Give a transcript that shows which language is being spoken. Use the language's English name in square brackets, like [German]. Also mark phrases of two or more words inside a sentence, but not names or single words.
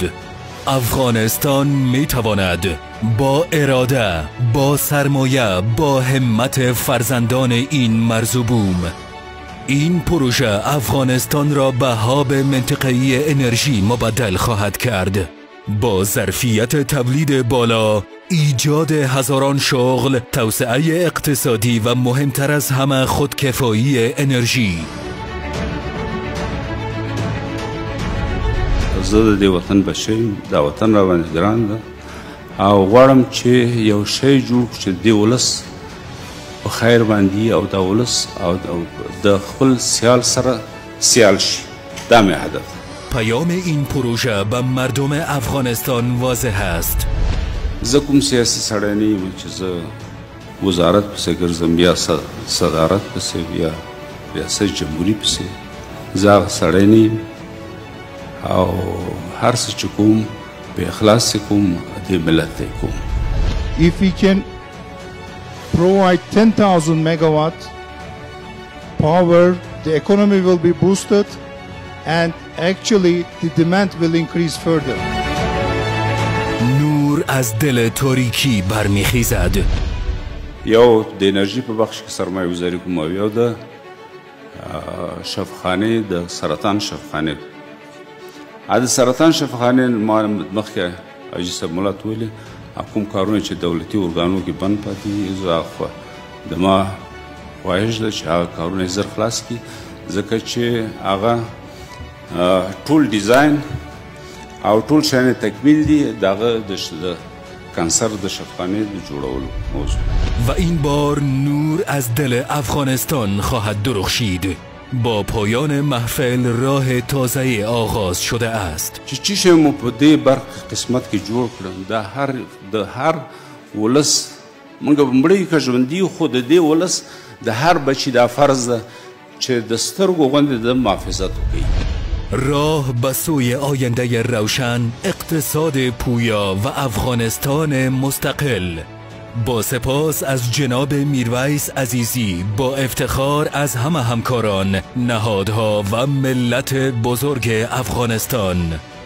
[Persian] افغانستان می‌تواند با اراده، با سرمایه، با همت فرزندان این مرز و بوم این پروژه افغانستان را به هاب منطقه‌ای انرژی مبدل خواهد کرد. با ظرفیت تولید بالا، ایجاد هزاران شغل، توسعه اقتصادی و مهمتر از همه خودکفایی انرژی. [Pashto] زه د دې وطن بچی یم، دا وطن را باندې ګران ده او غواړم چې یو شی جوړ چې د ولس په خیر باندې او د ولس او د خپل سیال سره سیال شي. دا مې هدف. [Persian] پیام این پروژه به مردم افغانستان واضح است. [Pashto] زه کوم سیاسي سړی نه یم چې زه وزارت پسې ګرځم یا صدارت پسې یا ریاست جمهوري پسې. زه هغه سړی نه یم او هر څه چې کوم په اخلاص کوم د ملت کوم. [English] If we can provide 10,000 megawatt power, the economy will be boosted and actually the demand will increase further. [Persian] نور از دل تاریکی برمیخیزد. [Pashto] یو د انرژی په بخش کې سرمایه گذاری کوم او یو د شفاخانه د سرطان شفاخانه. د سرطان شفاخانه ما مخکې حاجي صاحب ملت ویلي کوم کارونه چې دولتي ارګانو کې بند پاتې زه خو د ما خواهش ده چې هغه کارونه زر خلاص کړي، ځکه چې هغه ټول ډیزاین او ټول شیان تکمیل دي دغه د کانسر د شفاخانه د جوړولو موضوع. [Persian] و این بار نور از دل افغانستان خواهد درخشید. با پایان محفل راه تازه آغاز شده است. [Pashto] چې شی مو په دې برق قسمت کې جوړ کړم د هر ولس موږ به مړی که ژوندي خو د دې ولس د هر بچي دا فرض ده چې د سترګو غوندې د محافظت وکړي. [Persian] راه به سوی آینده روشن، اقتصاد پویا و افغانستان مستقل. با سپاس از جناب میرویس عزیزی، با افتخار از همه همکاران، نهادها و ملت بزرگ افغانستان.